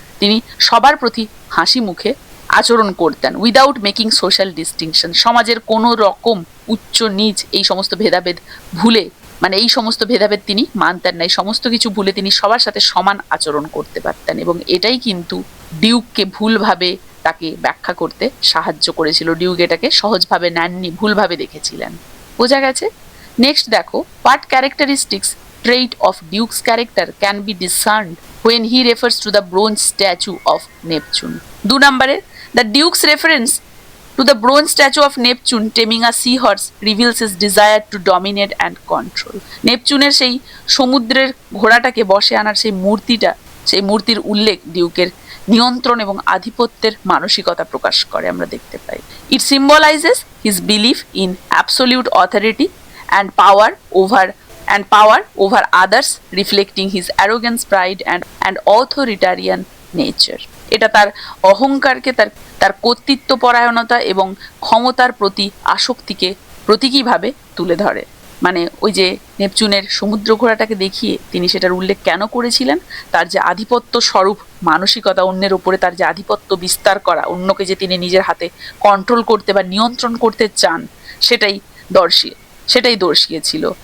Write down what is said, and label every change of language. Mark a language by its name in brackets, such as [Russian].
[Bangla] তিনি সবার প্রতি হাসি মুখে আচরণ করতেন, [English] without making social distinction, [Bangla] সমাজের কোনো রকম উচ্চ নিচ এই সমস্ত ভেদাভেদ ভুলে, মানে এই সমস্ত ভেদাভেদ তিনি মানতেন না। এই সমস্ত কিছু ভুলে তিনি সবার সাথে সমান আচরণ করতে পারতেন এবং এটাই কিন্তু ডিউককে ভুলভাবে তাকে ব্যাখ্যা করতে সাহায্য করেছিল। ডিউক এটাকে সহজভাবে নেননি, ভুলভাবে দেখেছিলেন। বোঝা গেছে? নেক্সট দেখো, [English] What characteristics trait of Duke's character can be discerned when he refers to the bronze statue of Neptune. [Bangla] 2 নম্বরে, [English] the Duke's reference To the bronze statue of Neptune taming a seahorse reveals his desire to dominate and control. [Bangla] নেপচুনের সেই সমুদ্রের ঘোড়াটাকে বশে আনার সেই মূর্তিটা, সেই মূর্তির উল্লেখ ডিউকের নিয়ন্ত্রণ এবং আধিপত্যের মানসিকতা প্রকাশ করে আমরা দেখতে পাই। [English] It symbolizes his belief in absolute authority and power over others, reflecting his arrogance, pride and authoritarian nature. [Bangla] এটা তার অহংকারকে, তার কর্তৃত্ব পরায়ণতা এবং ক্ষমতার প্রতি আসক্তিকে প্রতীকীভাবে তুলে ধরে। মানে ওই যে নেপচুনের সমুদ্র ঘোড়াটাকে দেখিয়ে তিনি সেটার উল্লেখ কেন করেছিলেন, তার যে আধিপত্য স্বরূপ মানসিকতা, অন্যের উপরে তার যে আধিপত্য বিস্তার করা, অন্যকে যে তিনি নিজের হাতে কন্ট্রোল করতে বা নিয়ন্ত্রণ করতে চান, সেটাই দর্শিয়েছিল।